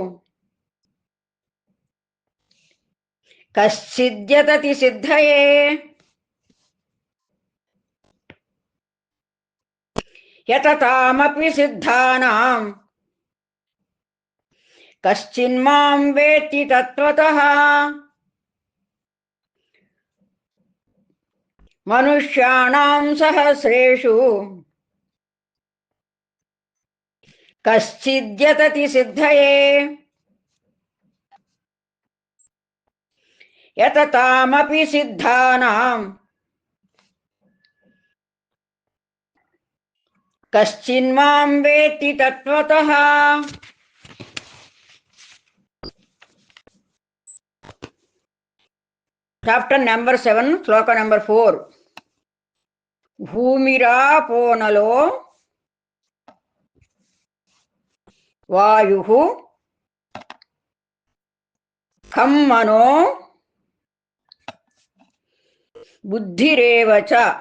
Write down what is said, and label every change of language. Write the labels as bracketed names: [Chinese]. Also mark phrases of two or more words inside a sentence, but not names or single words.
[Sanskrit] కశ్చిద్యతతి సిద్ధయే యతతామపి సిద్ధానాం కశ్చిన్మాం వేత్తి తత్వతః मनुष्याणां सहस्रेषु कश्चिद्यतति सिद्धये यततामपि सिद्धानां कश्चिन्मां वेत्ति तत्त्वतः। [English] chapter number [Telugu] 7 శ్లోక నెంబర్ 4. [Sanskrit] భూమిరాపోనలో వాయుః ఖం మనో బుద్ధిరేవ చ.